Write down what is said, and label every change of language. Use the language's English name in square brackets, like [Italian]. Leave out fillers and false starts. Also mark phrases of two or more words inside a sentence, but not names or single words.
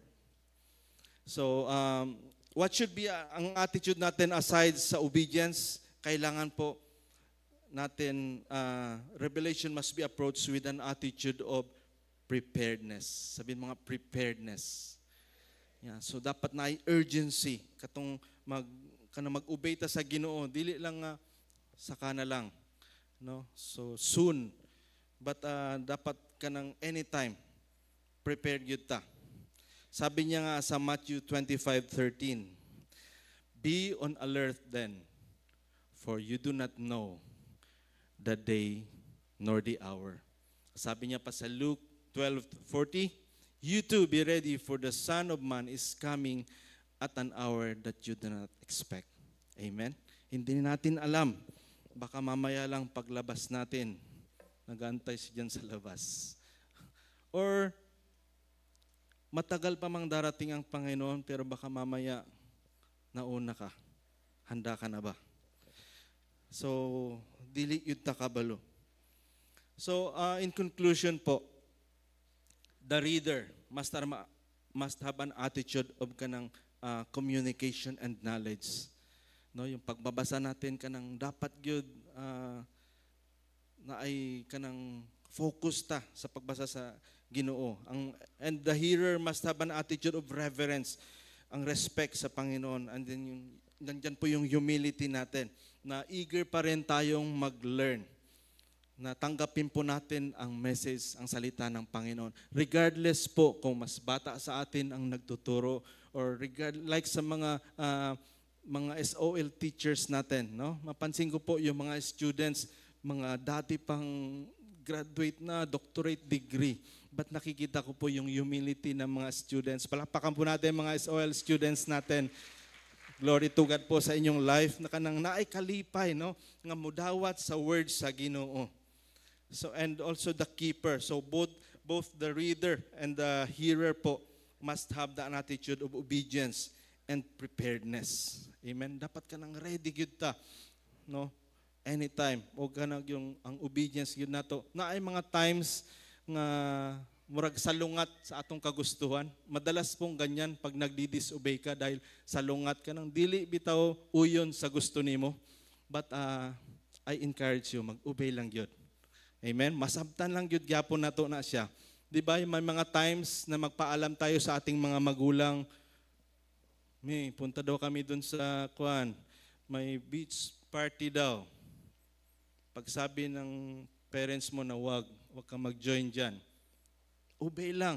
[Filipino] So, [English] what should be [Filipino] ang attitude natin aside sa obedience? Kailangan po natin, [English] revelation must be approached with an attitude of preparedness. [Filipino] Sabihin mga preparedness. [Cebuano] Yeah, so dapat na urgency katong mag-obey ta sa Ginoo, dili lang saka na lang. no? [English] So soon. [Cebuano] But dapat ka ng [English] anytime prepared [Cebuano] yun ta. [Filipino] Sabi niya nga sa Matthew 25:13, [English] "Be on alert then, for you do not know the day nor the hour." [Filipino] Sabi niya pa sa Luke 12:40, [English] "You too be ready, for the Son of Man is coming at an hour that you do not expect." Amen? [Filipino] Hindi natin alam. Baka mamaya lang paglabas natin, nag-aantay siya dyan sa labas. Or matagal pa mang darating ang Panginoon, pero baka mamaya nauna ka. Handa ka na ba? So, [Cebuano] dili yun ta kabalo. [English] So, in conclusion po, the reader must have an attitude of kanang communication and knowledge. [Cebuano] No, [Filipino] yung pagbabasa natin [Cebuano] kanang dapat gyud na ay kanang focus ta sa pagbasa sa Ginoo. [English] And the hearer must have an attitude of reverence, [Filipino] ang respect sa Panginoon. And then nandyan po yung humility natin, na eager pa rin tayong mag-learn, na tanggapin po natin ang message, ang salita ng Panginoon. Regardless po kung mas bata sa atin ang nagtuturo, or like sa mga SOL teachers natin, no? Mapansin ko po yung mga students, mga dati pang graduate na, [English] doctorate degree. [Filipino] But nakikita ko po yung humility ng mga students. Palakpakan po natin mga SOL students natin. [English] Glory to God [Cebuano] po sa inyong life na kanang naay kalipay, no? Nga mudawat sa words sa Ginoo. [English] So, and also the keeper. So both the reader and the hearer po must have the attitude of obedience and preparedness. Amen. [Cebuano] Dapat ka nang ready gyud ta, no? Anytime. O kanang yung ang obedience gyud nato. Naay mga times nga murag salungat sa atong kagustuhan. [Filipino] Madalas pong ganyan pag nagdi-disobey ka dahil salungat ka nang [Cebuano] dili bitaw uyon sa gusto nimo. [English] But I encourage you, [Cebuano] mag-obey lang gyud. Amen? Masabtan lang gyud gyapon nato na siya. [Filipino] Di ba may mga times na magpaalam tayo sa ating mga magulang, may punta daw kami dun sa may [English] beach party [Filipino] daw. Pagsabi ng parents mo na wag kang mag-join dyan, obey lang.